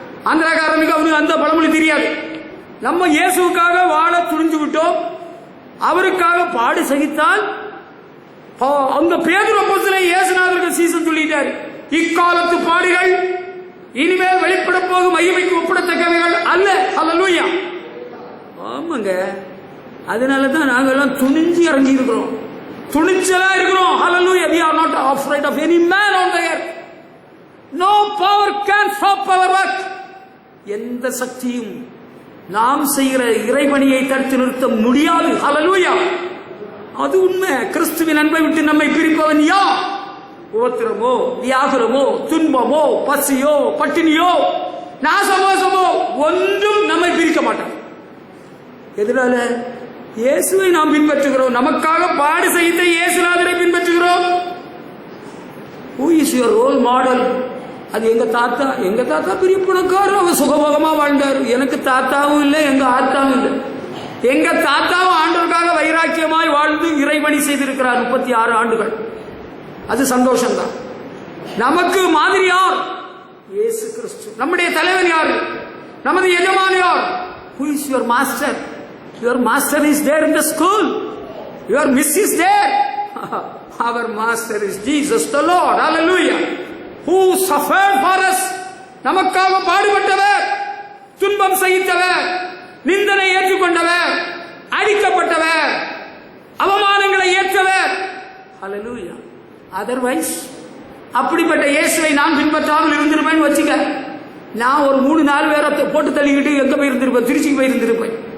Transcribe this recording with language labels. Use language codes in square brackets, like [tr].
[ta] ஆந்திராக்காரனுக்கு அவனுக்கு அந்த பழமொழி தெரியாது. நம்ம இயேசுக்காக வாழ துணிஞ்சு விட்டோம், அவருக்காக பாடு சகித்தால் அந்த பேதுரு அப்போஸ்தலன் இயேசுநாதருக்கு சீசன் சொல்லிட்டார், இக்காலத்து பாடுகள் இனிமேல் வெளிப்பட போகும் மகிமைக்கு ஒப்பிடத்தக்கவைகள் அல்ல. ஹல்லேலூயா. ஆமாங்க, அதனாலதான் நாங்கெல்லாம் துணிஞ்சு இறங்கி இருக்கிறோம், துணிச்சலா இருக்கிறோம். ஹல்லேலூயா. [en] We are not afraid of any man on the earth. No power can stop our work. [ta] எந்த சக்தியும் நாம் செய்கிற இறைபணியை தடுத்து நிறுத்த முடியாது. ஹல்லேலூயா. அது உண்மை. கிறிஸ்துவின் அன்பை விட்டு நம்மை பிரிப்பவன் யார்? உபத்திரமோ, வியாகுலமோ, துன்பமோ, பசியோ, பட்டினியோ, நாசமோசமோ ஒன்றும் நம்மை பிரிக்க மாட்டான். எதனால? இயேசுவை நாம் பின்பற்றுகிறோம். நமக்காக பாடு செய்த இயேசுநாதரை பின்பற்றுகிறோம். [en] Who is your role model? [ta] அது எங்க தாத்தா பெரிய பணக்காரர், அவர் சுகபோகமா வாழ்ந்தார். எனக்கு தாத்தாவும் இல்லை, எங்க ஆத்தாவும் இல்லை. எங்க தாத்தாவும் ஆண்டவருக்காக வைராக்கியமாய் வாழ்ந்து இறைபணி செய்திருக்கிறார் 36 ஆண்டுகள். அது சந்தோஷம் தான். நமக்கு மாதிரி யார்? இயேசு கிறிஸ்து. நம்முடைய தலைவன் யார்? நமது எஜமான் யார்? [en] Who is your master? Your master is there in the school. Your miss is there. Our master is Jesus the Lord. Hallelujah. Who suffered for us? [ta] நமக்காக பாடுபட்டவர், துன்பம் சகித்தவர், நிந்தனை ஏற்றுக்கொண்டவர், அடிக்கப்பட்டவர், அவமானங்களை ஏற்றவர். ஹல்லேலூயா. அதர்வைஸ் அப்படிப்பட்ட இயேசுவை நான் பின்பற்றாமல் இருந்திருப்பேன்னு வச்சுக்க, நான் ஒரு 3-4 பேரை போட்டு தள்ளிக்கிட்டு எங்க போயிருந்திருப்பேன்? திருச்சிக்கு போயிருந்திருப்பேன்.